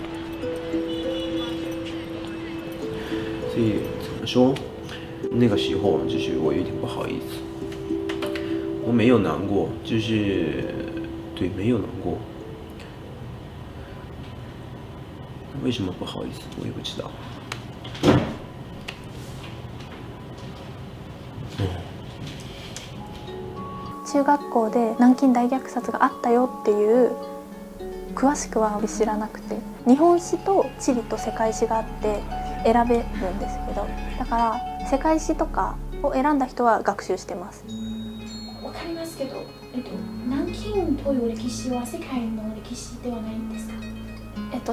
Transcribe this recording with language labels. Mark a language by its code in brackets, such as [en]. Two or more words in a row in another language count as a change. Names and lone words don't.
[zh] 所以怎么说，那个时候就是我有点不好意思，我没有难过，就是对，没有难过。为什么不好意思，我也不知道。 [ja] 中学校で南京大虐殺があったよっていう詳しくは知らなくて、日本史と地理と世界史があって選べるんですけど、だから世界史とかを選んだ人は学習してます。わかりますけど、南京という歴史は世界の歴史ではないんですか？